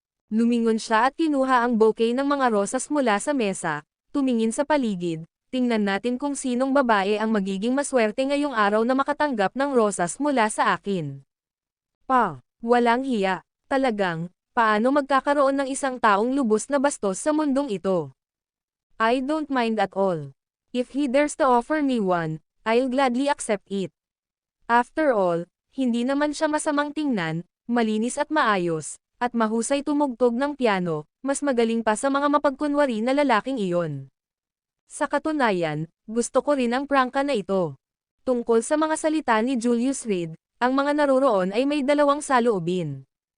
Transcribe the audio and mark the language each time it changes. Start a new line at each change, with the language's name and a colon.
Filipino: Lumingon siya at kinuha ang bouquet ng mga rosas mula sa mesa, tumingin sa paligid, tingnan natin kung sinong babae ang magiging maswerte ngayong araw na makatanggap ng rosas mula sa akin. Walang hiya. Talagang, paano magkakaroon ng isang taong lubos na bastos sa mundong ito?
English: I don't mind at all. If he dares to offer me one, I'll gladly accept it. After all,
Filipino: hindi naman siya masamang tingnan, malinis at maayos, at mahusay tumugtog ng piano, mas magaling pa sa mga mapagkunwari na lalaking iyon. Sa katunayan, gusto ko rin ang prangka na ito. Tungkol sa mga salita ni Julius Reed, ang mga naroroon ay may dalawang saloobin.